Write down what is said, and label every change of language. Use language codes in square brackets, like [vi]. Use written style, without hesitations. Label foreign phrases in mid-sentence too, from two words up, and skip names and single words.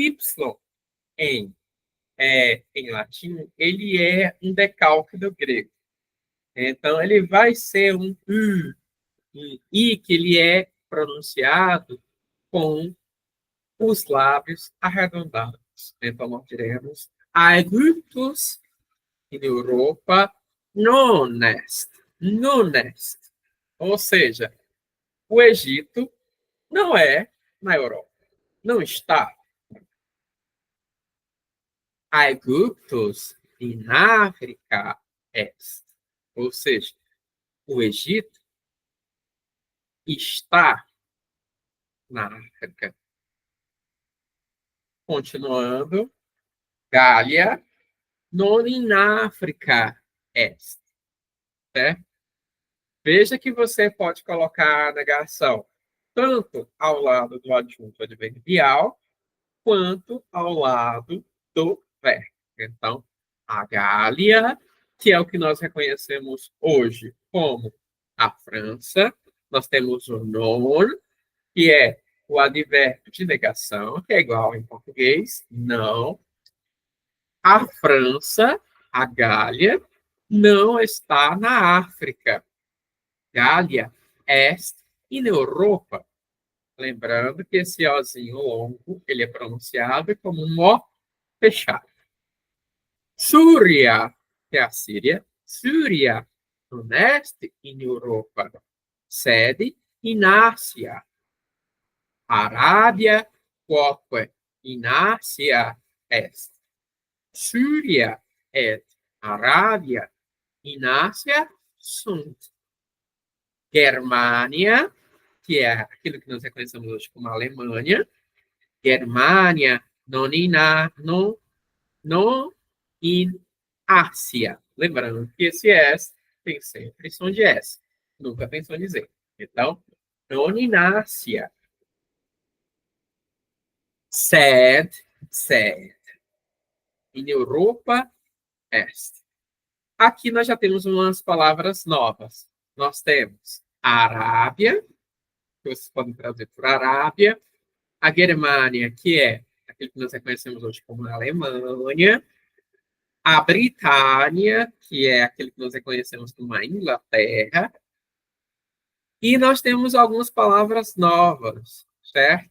[pt] O Y em em latim, ele é um decalque do grego. Então, ele vai ser um I que ele é pronunciado com os lábios arredondados. Então, nós diremos [la] Aegyptus in Europa non est. Non est. [pt] Ou seja, o Egito não é na Europa. Não está. [la] Aegyptus in África est. [pt] Ou seja, o Egito está na África. Continuando, [la] Gália non in África est. [pt] Certo? Veja que você pode colocar a negação tanto ao lado do adjunto adverbial, quanto ao lado do verbo. Então, a Gália, que é o que nós reconhecemos hoje como a França, nós temos o non, que é o advérbio de negação, que é igual em português, não. A França, a Gália, não está na África. [la] Gália est in Europa. [pt] Lembrando que esse ozinho longo, ele é pronunciado como um O fechado. Súria, que é a Síria. [la] Súria, non est in Europa. Sede in Ásia. Arábia, quoque in Ásia est. Súria et Arábia in Ásia sunt. [pt] Germânia, que é aquilo que nós reconhecemos hoje como Alemanha. [la] Germânia, non in Ásia. [pt] Lembrando que esse S tem sempre som de S, nunca tem som de Z. Então, [la] non in Ásia. Sed, in Europa est. [pt] Aqui nós já temos umas palavras novas. Nós temos a Arábia, que vocês podem traduzir por Arábia, a Germânia, que é aquilo que nós reconhecemos hoje como Alemanha, a Britânia, que é aquilo que nós reconhecemos como a Inglaterra, e nós temos algumas palavras novas, certo?